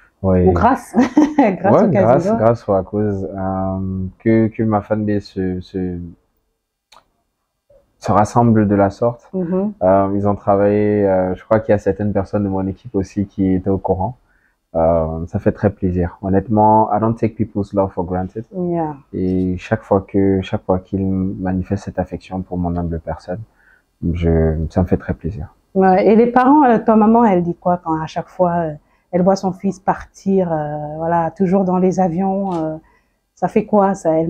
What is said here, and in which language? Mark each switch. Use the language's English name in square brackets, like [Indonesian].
[French] Oui. Ou grâce, grâce au casino. Grâce ou à cause que ma fanbase se rassemble de la sorte. Ils ont travaillé, je crois qu'il y a certaines personnes de mon équipe aussi qui étaient au courant. Ça fait très plaisir. Honnêtement, [English] I don't take people's love for granted. Yeah. [French] Et chaque fois qu'ils manifestent cette affection pour mon humble personne, ça me fait très plaisir. Ouais. Et les parents, ta maman, elle dit quoi quand à chaque fois elle voit son fils partir, voilà, toujours dans les avions, ça fait quoi ça?